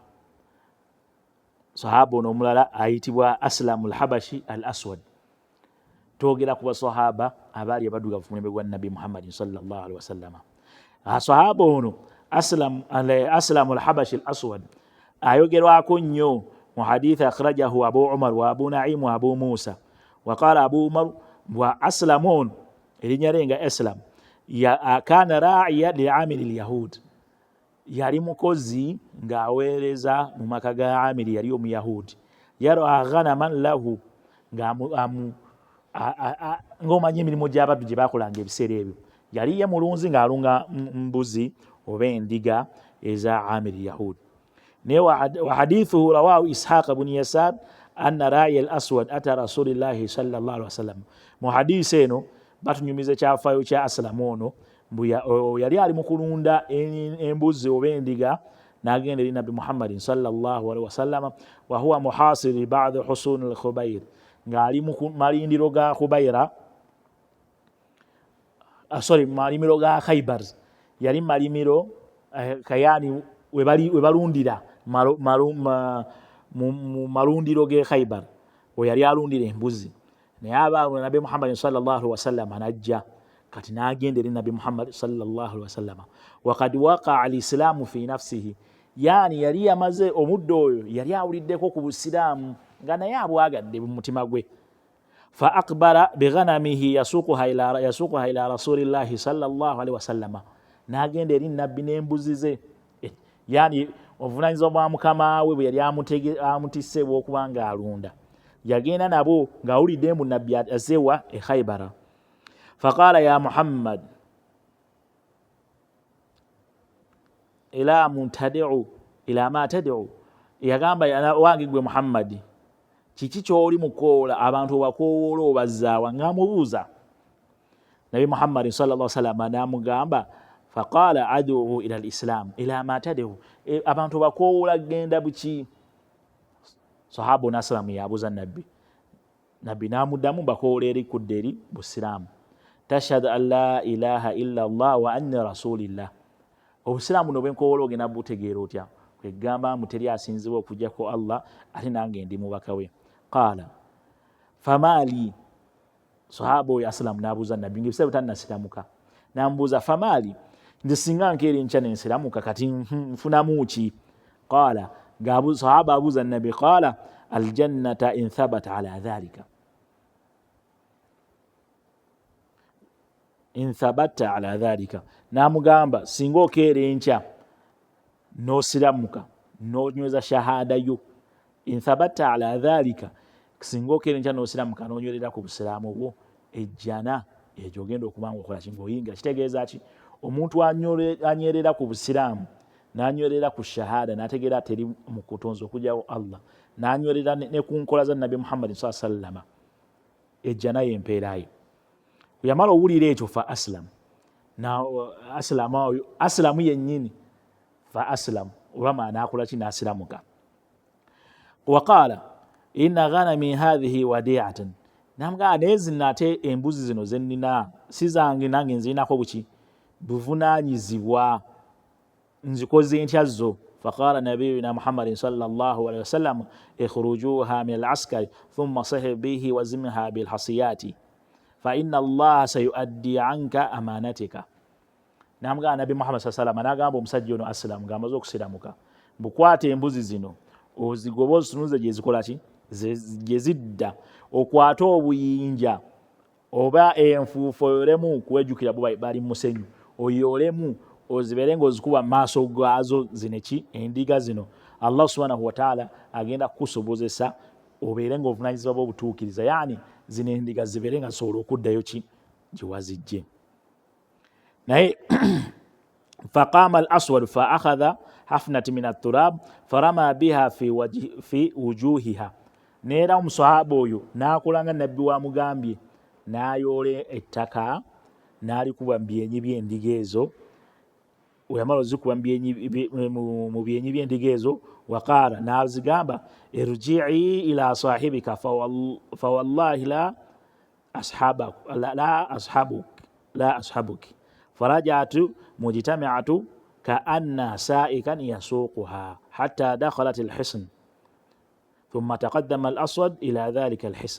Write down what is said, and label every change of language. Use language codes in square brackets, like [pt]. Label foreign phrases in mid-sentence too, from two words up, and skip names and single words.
[lg] Aslamul Habashi al-Aswad twogera ku basahaba abaali abaddugavu ku mulembe gwa Nabi Muhammad [ar] صلى الله عليه [lg] wasallam sahaba ono Aslamul Habashi al-Aswad ayogerwako nnyo mu hadithi [ar] أخرجه أبو عمر وأبو نعيم وأبو موسى وقال أبو عمر وأسلم [lg] erinnya lye nga Aslam [ar] كان راعيا لعامل اليهود [lg] yali mukozi ng'aweereza mu maka ga Amiri yali omuyahudi [ar] يرعى غنما له [lg] ng'omanyi emirimu gy'abaddu gye baakolanga ebiseera ebyo yali ye mulunzi ng'alunga mbuzi oba endiga eza Amiri yahudi naye [ar] وحديثه رواه إسحاق بن يسار أن راعي الأسود أتى رسول الله صلى الله عليه وسلم [lg] mu hadisi eno batunyumiza kyafaayo kya Aslamu ono yali ali mu kulunda embuzi oba endiga n'agenda eri Nabi Muhammad [ar] صلى الله عليه وسلم وهو محاصر لبعض حصون خيبر [lg] ng'ali mu malindiro ga Khubayra malimiro ga Khaybar yali malimiro kayani we balundira mu malundiro ge Khaybar we yali alundira embuzi naye abaawo Nabi Muhammad [ar] صلى الله عليه وسلم [lg] anajja kati n'agenda eri [ar] نبي محمد صلى الله عليه وسلم وقد وقع الإسلام في نفسه [lg] yani yali yamaze omuddo oyo yali awuliddeko ku busiraamu nga naye abwagadde mu mutima gwe [ar] فأقبل بغنمه يسوقها إلى رسول الله صلى الله عليه وسلم [lg] n'agenda eri nabbi n'embuzi ze yani obuvunaanyizibwa bwa mukama we bwe yali amutisse bw'okubanga alunda yagenda nabo ng'awulidde mbu nabbi azewa e Khaybara [ar] فقال يا محمد إلام تدعو [lg] yagamba wange gwe Muhammad kiki ky'oli mukoola abantu bakoola obazaawa ng'amubuuza Nabi Muhammad [ar] صلى الله عليه وسلم [lg] n'amugamba faqala [ar] أدعو إلى الإسلام إلام تدعو [lg] abantu bakoola genda buki sahaba Aslam yabuuza nabbi n'amuddamu bakoola eri kudde eri busiraamu [ar] تشهد أن لا إله إلا الله وأني رسول الله [lg] obusiraamu no bwenkoola ogenda butegeera otya kwegamba muteri asinzibwa okujjako Allah ate nange ndi mubaka we qala famali sahaba oyo Aslam n'abuuza nabbi ng'ebiseera tanasiramuka n'amubuuza famali nze singa nkeera enkya nensiramuka kati nfunamu ki? [ar] قال [lg] sahaba abuuza nabi [ar] قال الجنة إن ثبت على ذلك إن ثبت على ذلك, in thabatta ala dhalika, [lg] namugamba singa okeera enkya nosiramuka nonyweza shahada yo, [ar] إن ثبت على ذلك, [lg] singa okeera enkya nosiramuka nonywerera ku busiraamu bwo, ejjana egyo ogenda okubanga okola kinga oyingira. Kitegeeza ki? Omuntu anywerera ku busiraamu nanywerera ku shahada nategeera teri mu kutonza okugyawo Allah, nanywerera ne ku nkola za Nabi Muhammad [ar] صلى الله عليه وسلم, [lg] ejjana yempeerayo. Yamala owulira ekyo [ar] فأسلم, [lg] na aslamu yennyini [ar] فأسلم, [lg] olwama nakola ki? Nasiramuka. [ar] وقال إن غنمي هذه وديعة, [lg] namugamba naye zino ate embuzi zino zennina si zange, nange nzirinako buki? Buvunaanyizibwa, nzikoze ntya zo? [ar] فقال نبينا محمد صلى الله عليه وسلم أخرجها من العسكر ثم صح بها وارمها بالحصى فإن الله سيؤدي عنك أمانتك. [lg] Namugamba Nabi Muhammad [ar] صلى الله عليه وسلم [lg] nagamba omusajja ono Aslam ng'amaze okusiramuka, bukwate embuzi zino ozigoba ozitunuze gye zikola ki? Gye zidda, okwate obuyinja oba enfuufu oyolemu kuwejjukira bo bali mu musenyu, oyolemu ozibere ng'ozikuba mu maaso gaazo zineki endiga zino. [ar] الله سبحانه وتعالى [lg] agenda kukusobozesa obeere ng'ovunaanyizibwa bw'obutuukiriza, yani zino endiga zibeere nga zisobola okuddayo ki? Gye wazijje. Naye [ar] فقام الأسود فأخذ حفنة من التراب فرمى بها في وجوهها, [lg] neera omusahaba oyo nakolanga nabbi wamugambye, nayoola ettaka nalikuba mu byenyi by'endiga ezo. Weyamala ozikuba mu byenyi by'endiga ezo, [ar] قال [lg] nazigamba [ar] ارجعي إلى صاحبك فوالله لا أصحبك فرجعت مجتمعة كأن سائقا يسوقها حتى دخلت الحصن ثم تقدم الأسود إلى ذلك الحصن.